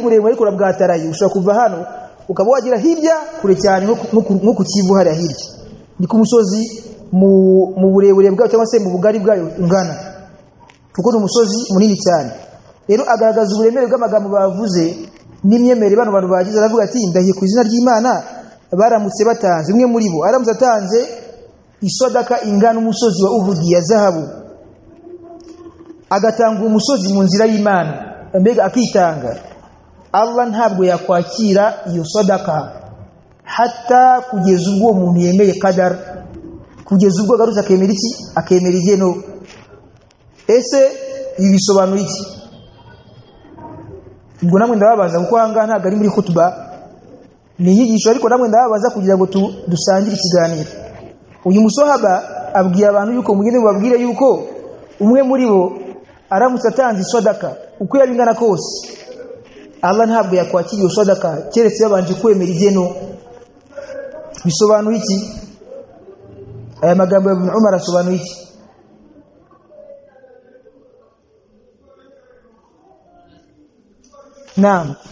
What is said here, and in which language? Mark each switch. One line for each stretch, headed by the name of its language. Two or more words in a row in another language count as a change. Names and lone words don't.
Kinyarwanda: muremure ariko urabwataraye ushobora kuva hano ukaba wagira hirya kure cyane nko ku Kivu hari hirya ni ku musozi mu burebure bwayo cyangwa se mu bugari bwayo ungana kuko ni umusozi munini cyane rero agaragaza uburemere bw'amagambo bavuze n'imyemerere bantu bagize aravuga ati ndahiye ku izina ry'Imana baramutse batanze umwe muri bo aramutse atanze isadaka ingana umusozi wa Uhud ya zahabu agatanga umusozi mu nzira y'Imana mbega akitanga Allah ntabwo yakwakira iyo sadaka hatta kugeza ubwo umuntu yemeye qadar kugeza ubwo garuza akemera iki akemera igeno ese ibisobanura iki ngo namwe ndababaza kuko hanga ntabwo ari muri khutba ni inyigisho ariko namwe ndababaza kugira ngo dusangire ikiganiro uyu musahaba abwiye abantu yuko mugende babwire yuko umwe muri bo aramutse atanze sadaka uko yabingana kose Allah ntabwo yakwakira iyo sadaka keretse yabanje kwemera igeno bisobanura iki aya magambo ya Ibn Umar asobanura iki naam